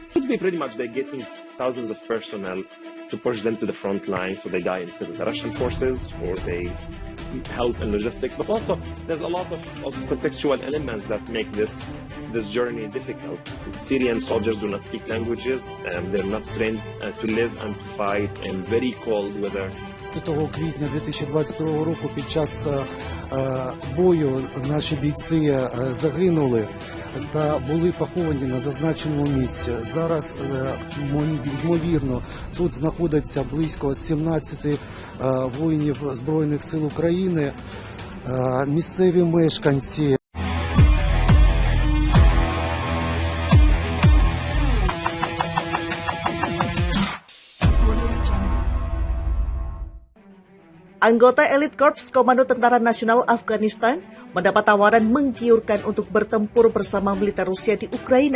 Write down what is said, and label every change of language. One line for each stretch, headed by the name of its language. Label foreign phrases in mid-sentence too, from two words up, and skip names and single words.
English: It could be pretty much they're getting thousands of personnel to push them to the front line so they die instead of the Russian forces, or they help in logistics. But also, there's a lot of contextual elements that make this journey difficult. Syrian soldiers do not speak languages, and they're not trained to live and to fight in very cold weather.
Ukrainian: 5 квітня 2022 року під час бою наші бійці загинули та були поховані на зазначеному місці. Зараз, ймовірно, тут знаходиться близько 17 воїнів Збройних сил України, місцеві мешканці.
Indonesian: Anggota Elite Corps Komando Tentara Nasional Afghanistan mendapat tawaran menggiurkan untuk bertempur bersama militer Rusia di Ukraina.